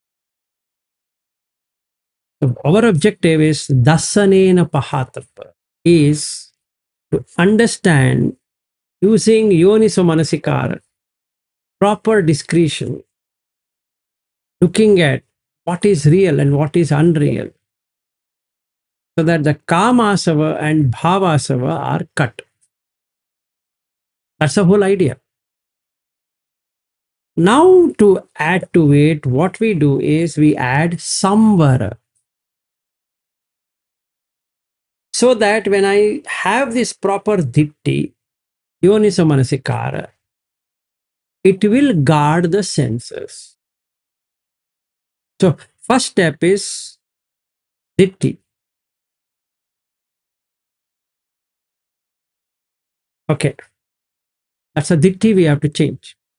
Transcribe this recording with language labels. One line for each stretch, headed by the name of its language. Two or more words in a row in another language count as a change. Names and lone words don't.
English: So our objective is
Pali: Dasanena Pahatapa,
English: is to understand using
Pali: Yoniso Manasikara,
English: proper discretion, looking at what is real and what is unreal, so that the Kamasava and Bhavasava are cut. That's the whole idea. Now, to add to it, what we do is we add samvara. So that when I have this proper ditti,
Pali: yoniso manasikara,
English: it will guard the senses. So, first step is ditti. Okay, that's a ditti we have to change.